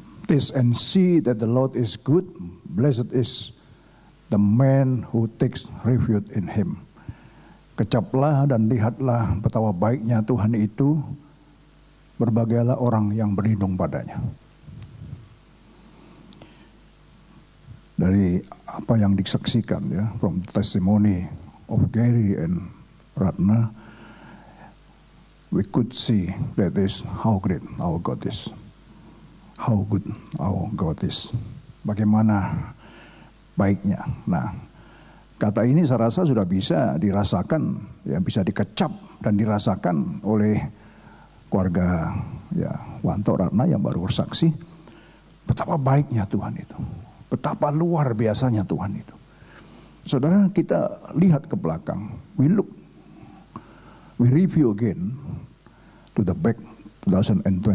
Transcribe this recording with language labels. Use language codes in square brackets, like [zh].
[en] Taste and see that the Lord is good. Blessed is the man who takes refuge in him. [id] Kecaplah dan lihatlah betapa baiknya Tuhan itu. Berbahagialah orang yang berlindung padanya. Dari apa yang disaksikan ya, [en] from the testimony of Gary and Ratna, we could see that is how great our God is, how good our God is, [id] bagaimana baiknya. Nah, kata ini saya rasa sudah bisa dirasakan, ya bisa dikecap dan dirasakan oleh keluarga ya Wanto Ratna yang baru bersaksi. Betapa baiknya Tuhan itu. Betapa luar biasanya Tuhan itu. Saudara, kita lihat ke belakang. [en] We review again to the back 2021.